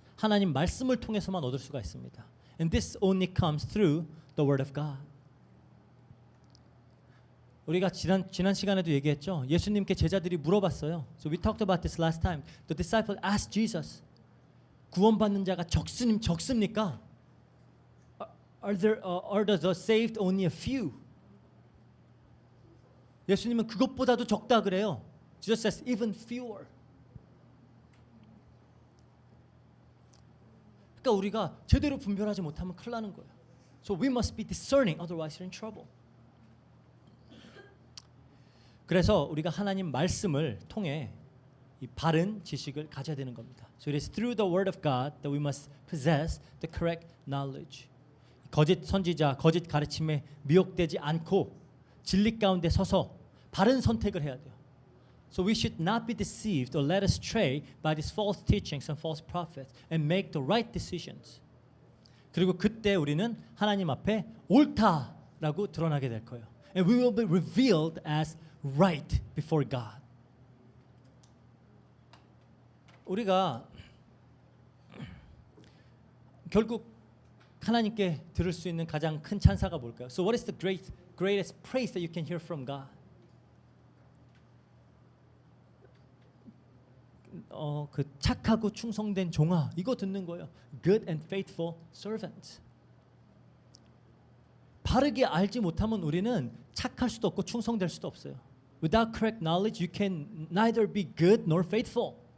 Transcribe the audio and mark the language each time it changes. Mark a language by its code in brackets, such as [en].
[ko] 하나님 말씀을 통해서만 얻을 수가 있습니다. [en] And this only comes through the word of God. [ko] 우리가 지난 시간에도 얘기했죠. 예수님께 제자들이 물어봤어요. [en] So we talked about this last time. The disciple asked Jesus, [ko] 구원받는 자가 적습니까? [en] Are the saved only a few? [ko] 예수님은 그것보다도 적다 그래요. [en] Jesus says even fewer. [ko] 그러니까 우리가 제대로 분별하지 못하면 큰일 나는 거예요. [en] So we must be discerning, otherwise you're in trouble. [ko] 그래서 우리가 하나님 말씀을 통해 이 바른 지식을 가져야 되는 겁니다. [en] So it is through the word of God that we must possess the correct knowledge. [ko] 거짓 선지자, 거짓 가르침에 미혹되지 않고 진리 가운데 서서 바른 선택을 해야 돼요. [en] So we should not be deceived or led astray by these false teachings and false prophets and make the right decisions. [ko] 그리고 그때 우리는 하나님 앞에 옳다라고 드러나게 될 거예요. [en] And we will be revealed as right before God. [ko] 우리가 결국 하나님께 들을 수 있는 가장 큰 찬사가 뭘까요? [en] So what is the greatest praise that you can hear from God? [ko] 그 착하고 충성된 종아 이거 듣는 거예요. [en] Good and faithful servant. [ko] 바르게 알지 못하면 우리는 착할 수도 없고 충성될 수도 없어요. [en] Without correct knowledge, you can neither be good nor faithful.